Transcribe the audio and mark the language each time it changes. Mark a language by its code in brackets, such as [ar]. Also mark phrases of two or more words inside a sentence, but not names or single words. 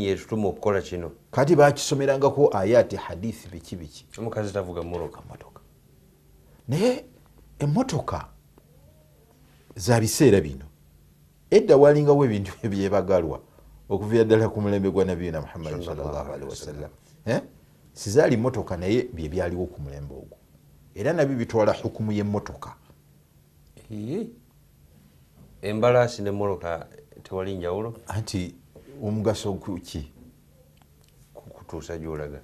[lg] yetutuma okukola kino kati bakisomerangako ayati hadithi biki omukazi tavuga motoka naye emmotoka za biseera bino edda walingawo ebintu ebyebagalwa okuviira ddala ku mulembe gwa nabiyina Muhammad [ar] صلى الله عليه وسلم [lg] sizaali motoka naye bye byaliwo ku mulembe ogwo era nabyo bitwala hukumu y'emmotoka embalaasi n'emmotoka tewali njawulo anti omugaso ki kutuusa gyolaga